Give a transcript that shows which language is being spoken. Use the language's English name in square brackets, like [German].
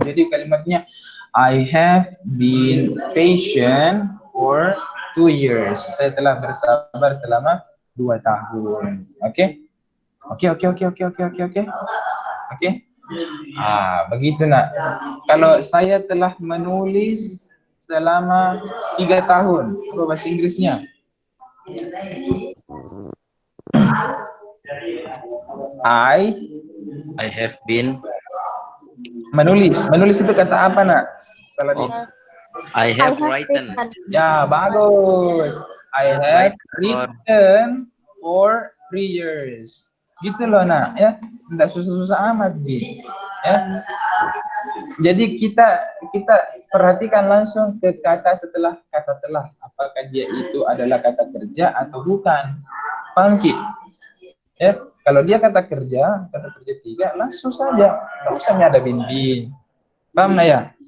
[Indonesian] Jadi kalimatnya [English] I have been patient for 2 years. [Indonesian] Saya telah bersabar selama 2 tahun. Oke? Oke. Oke? Begitu nak. Kalau saya telah menulis selama 3 tahun, apa bahasa Inggrisnya? [English] I have been. [Indonesian] Menulis itu kata apa nak? Salah Oh, nih. [English] I have written. [Indonesian] Ya bagus. [English] I have written for 3 years. [Indonesian] Gitu loh nak ya. Tidak susah-susah amat Ji. Ya. Jadi kita perhatikan langsung ke kata setelah kata telah. Apakah dia itu adalah kata kerja atau bukan? Paham Ki? Ya, kalau dia kata kerja 3 langsung saja, nggak usah ada bin-bin. Paham nggak ya?